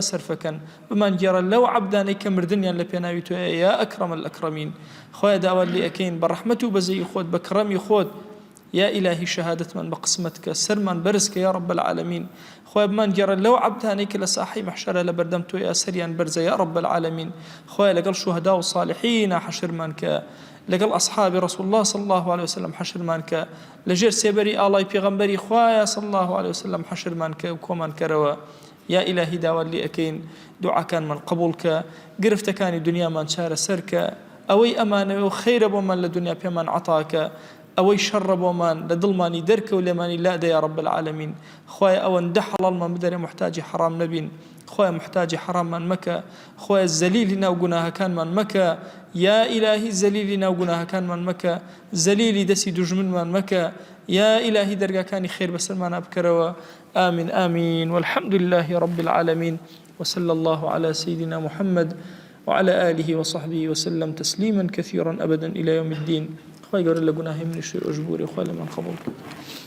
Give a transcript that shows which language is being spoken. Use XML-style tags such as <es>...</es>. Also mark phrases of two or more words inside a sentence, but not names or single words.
<ckb>سەرفەکەن بمان گەڕە لەو عەبدانەی کە مردنیان لە پێناوی تۆیە</ckb> <ar>یا ئەکرەمە الئەکرەمین</ar> <ckb>خوای داوات لێ ئەکەین بە ڕەحمەت و بەزەی خۆت بە کڕەمی خۆت</ckb> <ar>یا ئیلاهی</ar> <ckb>شەهادەتمان بە قسمەت کە سەرمان بەرز کە</ckb> <ar>یا رب العالمین</ar> <ckb>خوای بمان گەڕە لەو عەبدانەی کە لە ساحەی مەحشەرە لە بەردەم تۆیە سەریان بەرزە</ckb> <ar>یا رب العالمین</ar> <ckb>خوای لەگەڵ شوهەدا و صالحین حەشرمان کە لەگەڵ ئەصحابی</ckb> <ar>رسول الله صلى الله</ar> <ckb>عليه وسلم حەشرمان کە لەژێر سێبەری ئاڵای پێغەمبەری خوایە صلى الله</ckb> <ar>عليه وسلم</ar> <ckb>حەشرمان کە و کۆمان کەرەوە</ckb> <ar>یا ئیلاهی</ar> <ckb>داوات لێ ئەکەین دوعاکانمان قبول کە گرفتەکانی دنیامان چارەسەر کە ئەوەی ئەمانەوە و خەیرە بۆمان لە دنیا پێمان عەتاکە ئەوەی شەڕە بۆمان لە دڵمانی دەرکە و لێمانی لادە</ckb> <ar>یا رب العالمین</ar> <ckb>خوای ئەوەندە حەڵاڵمان بدەرێ محتاجی حرام نەبین خوای محتاجی حراممان مەکە خوای زەلیلی ناو گوناهەکانمان مەکە</ckb> <ar>یا ئیلاهی</ar> <ckb>زەلیلی ناو گوناهەکانمان مەکە زەلیلی دەستی دوژمنمان مەکە</ckb> <ar>یا ئیلاهی</ar> <ckb>دەرگاکانی خێر بەسەرمانە بکەرەوە</ckb> <ar>آمین آمین والحمد لله رب العالمين وصلى الله على سيدنا محمد وعلى آله وصحبه وسلم تسليما كثيرا أبدا إلى يوم الدين</ar> <ckb>خوای گەورە لە گوناهی منیش ئەژبوری خوای لەمان قبول</ckb>